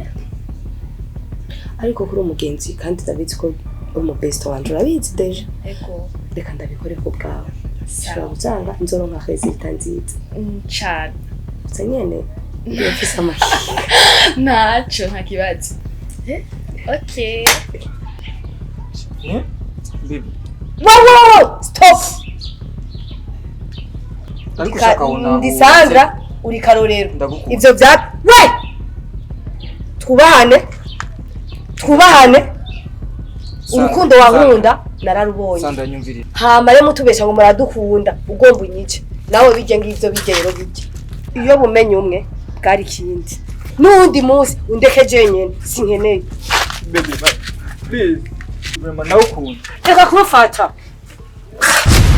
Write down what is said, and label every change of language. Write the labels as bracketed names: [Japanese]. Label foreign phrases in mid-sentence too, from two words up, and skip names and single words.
[Rundi] Ariko kuri umugenzi kandi ndabizi ko uri best wanje urabizi deje. Ego. Reka ndabikore ko bwawe. Shira uzanga nzoronka resulta nziza. Cyane. Sanyene yafise amahi. Nacho ntakibazo. Okay. Baby. [English] Wow! Stop. [Rundi] Ariko ushaka wona. Ndi Sandra uri Karorero. Ndagukunda. Ivyo bya we. Twubahane. Urukundo wankunda nararubonye. Sandra nyumvire. Hama rero mutubesha ngo muradukunda ugomba unyice. Nawe bije ngivyo bigero bije. Iyo bumenye umwe bwari kindi. Nundi munsi undekeje nyene sinkeneye. [English] Baby, please. [Rundi] Vraiment nawe ukunda. Reka kumufata.